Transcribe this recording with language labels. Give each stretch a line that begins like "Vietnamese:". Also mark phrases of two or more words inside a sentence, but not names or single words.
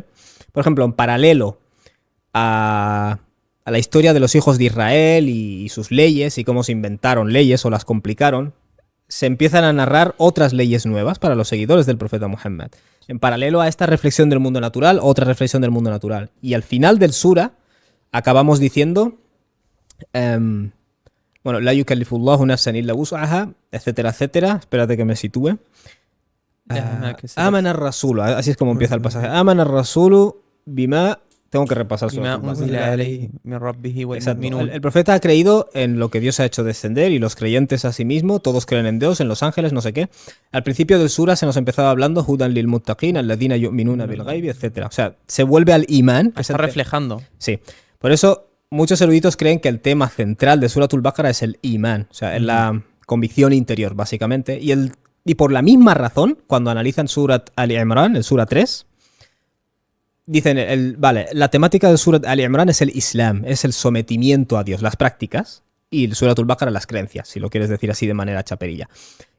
Spanish: Por ejemplo, en paralelo a la historia de los hijos de Israel y sus leyes y cómo se inventaron leyes o las complicaron, se empiezan a narrar otras leyes nuevas para los seguidores del profeta Muhammad. En paralelo a esta reflexión del mundo natural, otra reflexión del mundo natural. Y al final del sura acabamos diciendo, bueno,
Arabic: لا يكلف الله نفسا إلا وسعها,
Spanish: etcétera, etcétera. Espérate que me sitúe.
Arabic: آمن الرسول,
Spanish: así es como empieza el pasaje.
Arabic: آمن الرسول بما...
Spanish: Tengo que repasar su el profeta ha creído en lo que Dios ha hecho descender y los creyentes a sí mismo, todos creen en Dios, en los ángeles, no sé qué. Al principio del sura se nos empezaba hablando
Arabic: هدى للمتقين الذين يؤمنون بالغيب,
Spanish: etc. O sea, se vuelve al imán. Está reflejando. Sí. Por eso muchos eruditos creen que el tema central de Suratul Baqara es el imán, o sea, es la convicción interior, básicamente. Y por la misma razón, cuando analizan Surat Al-Imran, el sura 3, dicen, la temática de Surat Al-Imran es el Islam, es el sometimiento a Dios, las prácticas, y el Suratul Baqara las creencias, si lo quieres decir así de manera chaperilla.